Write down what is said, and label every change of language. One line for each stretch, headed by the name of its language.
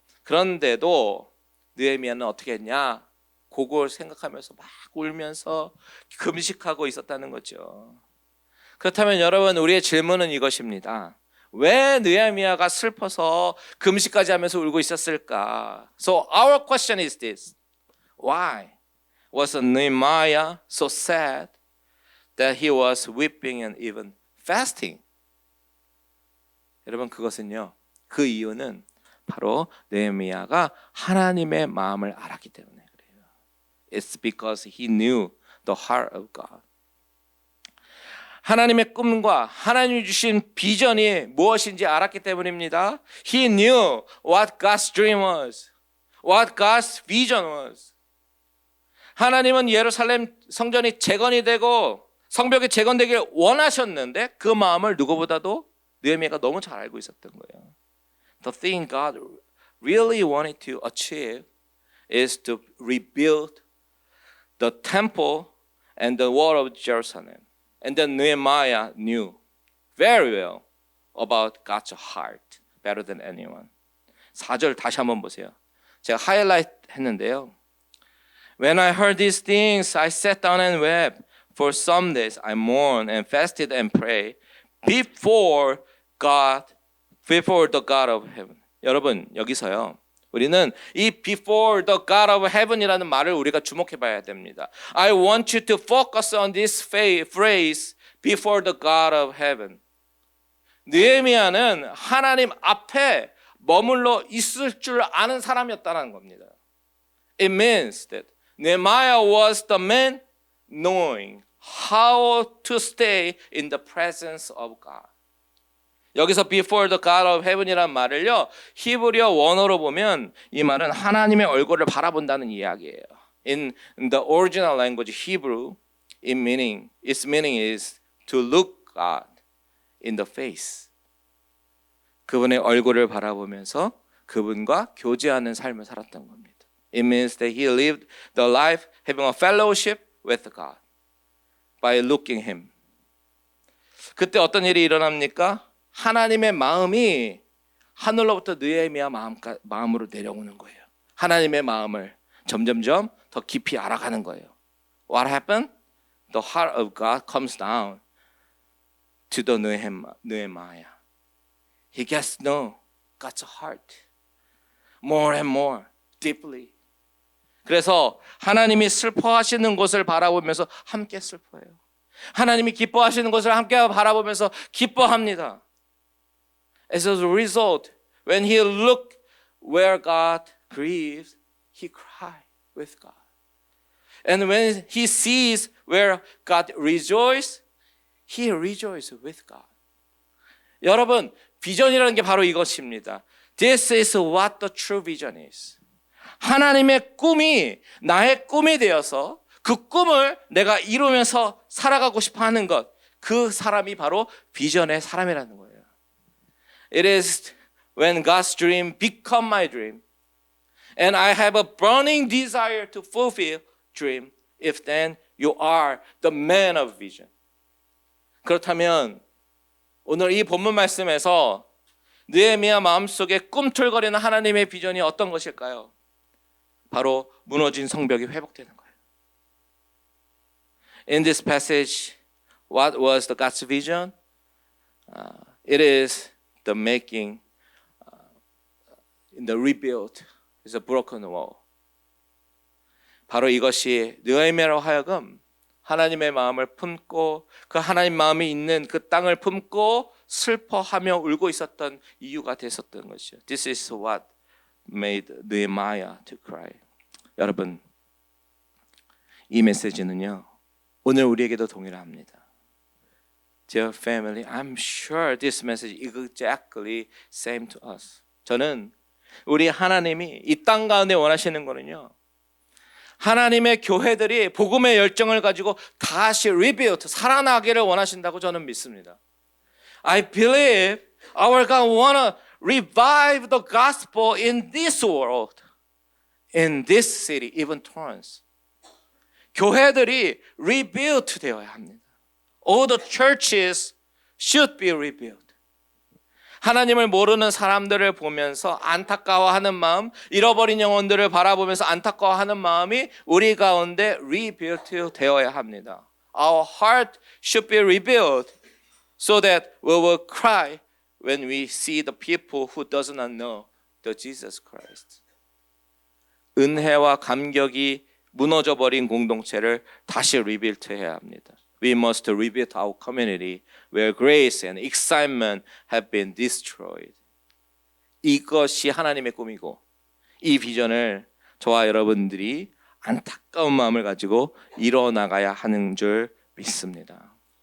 Korean: 그런데도 느헤미야는 어떻게 했냐? 그걸 생각하면서 막 울면서 금식하고 있었다는 거죠. 그렇다면 여러분, 우리의 질문은 이것입니다. 왜 느헤미야가 슬퍼서 금식까지 하면서 울고 있었을까?
English: So our question is this. Why was Nehemiah so sad that he was weeping and even fasting?
Korean: 여러분, 그것은요, 그 이유는 바로 느헤미야가 하나님의 마음을 알았기 때문에 그래요.
English: It's because he knew the heart of God.
Korean: 하나님의 꿈과 하나님이 주신 비전이 무엇인지 알았기 때문입니다.
English: He knew what God's dream was, what God's vision was.
Korean: 하나님은 예루살렘 성전이 재건이 되고 성벽이 재건되길 원하셨는데 그 마음을 누구보다도 느헤미야가 너무 잘 알고 있었던 거예요.
English: The thing God really wanted to achieve is to rebuild the temple and the wall of Jerusalem. And then Nehemiah knew very well about God's heart better than anyone.
Korean: 4절 다시 한번 보세요. 제가 하이라이트 했는데요.
English: When I heard these things, I sat down and wept. For some days I mourned and fasted and prayed before the God of heaven.
Korean: 여러분, 여기서요, 우리는 이
English: before the God of heaven
Korean: 이라는 말을 우리가 주목해 봐야 됩니다.
English: I want you to focus on this phrase before the God of heaven.
Korean: 느헤미야는 하나님 앞에 머물러 있을 줄 아는 사람이었다는 겁니다.
English: It means that Nehemiah was the man knowing how to stay in the presence of God.
Korean: 여기서
English: before the God of heaven
Korean: 이라는 말을요, 히브리어 원어로 보면 이 말은 하나님의 얼굴을 바라본다는 이야기예요.
English: In the original language Hebrew, its meaning is to look God in the face.
Korean: 그분의 얼굴을 바라보면서 그분과 교제하는 삶을 살았던 겁니다.
English: It means that he lived the life having a fellowship with God by looking him.
Korean: 그때 어떤 일이 일어납니까? 하나님의 마음이 하늘로부터 느헤미야 마음으로 내려오는 거예요. 하나님의 마음을 점점점 더 깊이 알아가는 거예요.
English: What happened? The heart of God comes down to the Nehemiah. He gets to know God's heart more and more deeply.
Korean: 그래서 하나님이 슬퍼하시는 것을 바라보면서 함께 슬퍼해요. 하나님이 기뻐하시는 것을 함께 바라보면서 기뻐합니다.
English: As a result, when he looked where God grieved, he cried with God. And when he sees where God rejoiced, he rejoiced with God.
Korean: 여러분, 비전이라는 게 바로 이것입니다.
English: This is what the true vision is.
Korean: 하나님의 꿈이 나의 꿈이 되어서 그 꿈을 내가 이루면서 살아가고 싶어 하는 것, 그 사람이 바로 비전의 사람이라는 거예요.
English: It is when God's dream become my dream and I have a burning desire to fulfill dream, if then you are the man of vision.
Korean: 그렇다면 오늘 이 본문 말씀에서 느헤미야 마음속에 꿈틀거리는 하나님의 비전이 어떤 것일까요? 바로 무너진 성벽이 회복되는 거예요.
English: In this passage, what was the God's vision? It is the making, in the rebuild, is a broken wall.
Korean: 바로 이것이 느헤미야로 하여금 하나님의 마음을 품고 그 하나님 마음이 있는 그 땅을 품고 슬퍼하며 울고 있었던 이유가 됐었던 것이죠.
English: This is what made Nehemiah to cry.
Korean: 여러분, 이 메시지는요, 오늘 우리에게도 동일합니다.
English: Dear family, I'm sure this message is exactly same to us.
Korean: 저는 우리 하나님이 이 땅 가운데 원하시는 거는요, 하나님의 교회들이 복음의 열정을 가지고 다시 rebuild, 살아나기를 원하신다고 저는 믿습니다.
English: I believe our God want to revive the gospel in this world, in this city, even Torrance.
Korean: 교회들이 rebuild 되어야 합니다.
English: All the churches should be rebuilt.
Korean: 하나님을 모르는 사람들을 보면서 안타까워하는 마음, 잃어버린 영혼들을 바라보면서 안타까워하는 마음이 우리 가운데 rebuilt 되어야 합니다.
English: Our heart should be rebuilt so that we will cry when we see the people who does not know the Jesus Christ.
Korean: 은혜와 감격이 무너져 버린 공동체를 다시 리빌트해야 합니다.
English: We must rebuild our community where grace and excitement have been destroyed.
Korean: 이것이 하나님의 꿈이고 이 비전을 저와 여러분들이 안타까운 마음을 가지고 이뤄나가야 하는 줄 믿습니다.